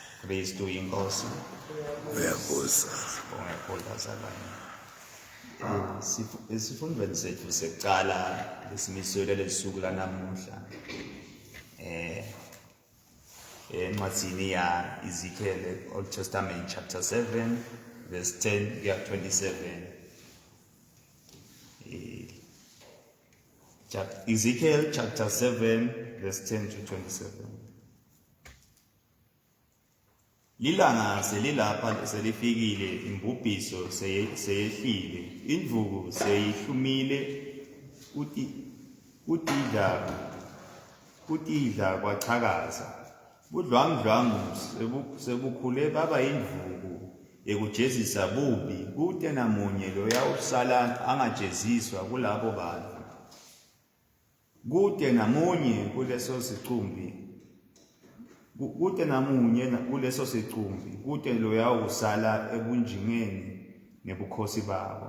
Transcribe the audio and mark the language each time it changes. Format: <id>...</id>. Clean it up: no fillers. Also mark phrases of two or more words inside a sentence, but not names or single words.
<ss>Kristu inkosi. Uyabusa. Sibonge kakhulu bazalwane. Isifundweni sethu sekuqala lesimiselo lesuku lanamuhla. Encwadini ya Ezekiel,</ss> <en>Old Testament chapter 7 verse 10</en> <ss>kuya 27.</ss> <en>Ezekiel chapter 7 verse 10 to 27.</en> <ss>Lilanga selilapha selifikile, imbubhiso seyehlile, indvuku seyihlumile, utidla kwachakaza, budlwangudlwangu sebukhule baba indvuku ekujezisa bubi, kute namunye loyawusala angajeziswa kulabo bantu, kute namunye kuleso sicumbi, kute loyawusala ebunjingeni nebukhosi babo.</ss>